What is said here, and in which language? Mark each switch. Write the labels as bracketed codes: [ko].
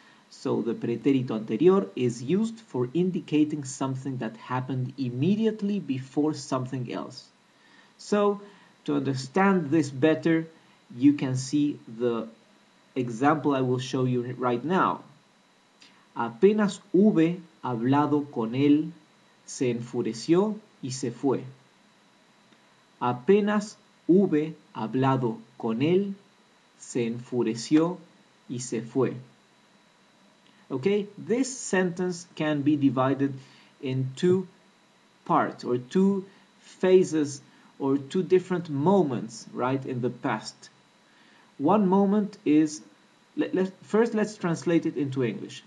[en] So the pretérito anterior is used for indicating something that happened immediately before something else. So to understand this better, you can see the example I will show you right now. [es] Apenas hube hablado con él, se enfureció y se fue. Apenas hube hablado con él, se enfureció y se fue. [en] Okay, this sentence can be divided in 2 parts, or 2 phases, or 2 different moments, right, in the past. One moment is, first let's translate it into English.